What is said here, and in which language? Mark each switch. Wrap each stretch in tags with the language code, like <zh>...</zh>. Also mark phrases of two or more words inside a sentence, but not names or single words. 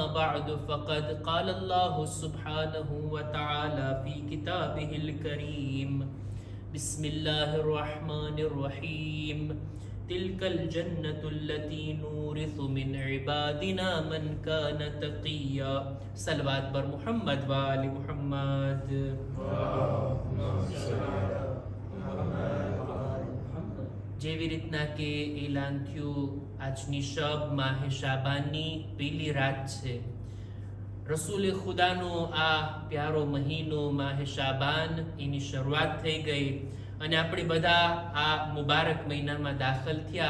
<ar>بعد فقد قال الله سبحانه وتعالى في كتابه الكريم بسم الله الرحمن الرحيم تلك الجنة التي نورث من عبادنا من كان تقيا صلوات بر محمد وآل محمد</ar> <gu>જેવી રીતના કે એલાન થયું આજની શબ માહે શાબાનની પહેલી રાત છે. રસૂલે ખુદાનો આ પ્યારો મહિનો માહે શાબાન એની શરૂઆત થઈ ગઈ અને આપણે બધા આ મુબારક મહિનામાં દાખલ થયા.</gu>